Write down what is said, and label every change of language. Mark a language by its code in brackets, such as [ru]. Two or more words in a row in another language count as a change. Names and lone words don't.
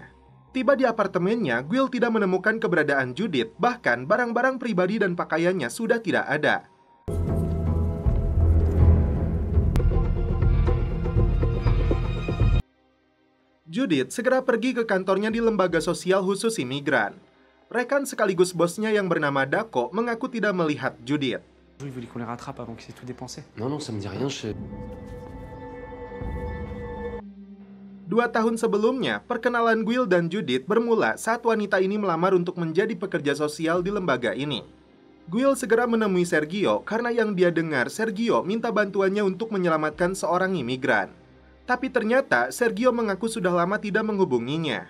[id] Tiba di apartemennya, Guil tidak menemukan keberadaan Judith, bahkan barang-barang pribadi dan pakaiannya sudah tidak ada. Judith segera pergi ke kantornya di lembaga sosial khusus imigran. Rekan sekaligus bosnya yang bernama Dako mengaku tidak melihat Judith. [fr] Il voulait qu'on les rattrape avant qu'ils aient tout dépensé. Non, ça me dit rien, [id] 2 tahun sebelumnya, perkenalan Guil dan Judith bermula saat wanita ini melamar untuk menjadi pekerja sosial di lembaga ini. Guil segera menemui Sergio karena yang dia dengar Sergio minta bantuannya untuk menyelamatkan seorang imigran. Tapi ternyata Sergio mengaku sudah lama tidak menghubunginya.